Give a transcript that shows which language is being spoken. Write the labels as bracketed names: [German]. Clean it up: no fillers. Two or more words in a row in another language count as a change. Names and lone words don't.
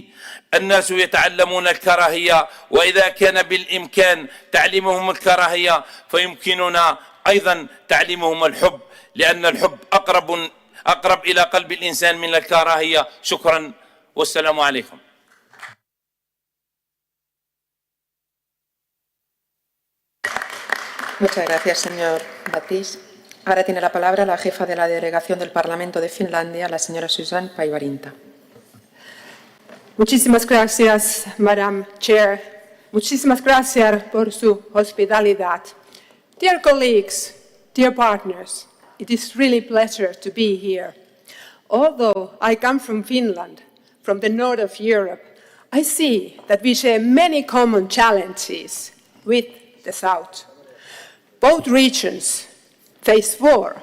[Arabic] الناس يتعلمون الكراهية، وإذا كان بالإمكان تعليمهم الكراهية فيمكننا أيضا تعليمهم الحب، لأن الحب أقرب إلى قلب الإنسان من الكراهية. شكرا والسلام عليكم. [Spanish] Muchas gracias, señor Batis. Ahora tiene la palabra la jefa de la delegación del Parlamento de Finlandia, la señora Susan Päivärinta. Muchísimas gracias, [English] Madam Chair. [Spanish] Muchísimas gracias por su hospitalidad. [English] Dear colleagues, dear partners, it is really a pleasure to be here. Although I come from Finland, from the north of Europe, I see that we share many common challenges with the south. Both regions face war.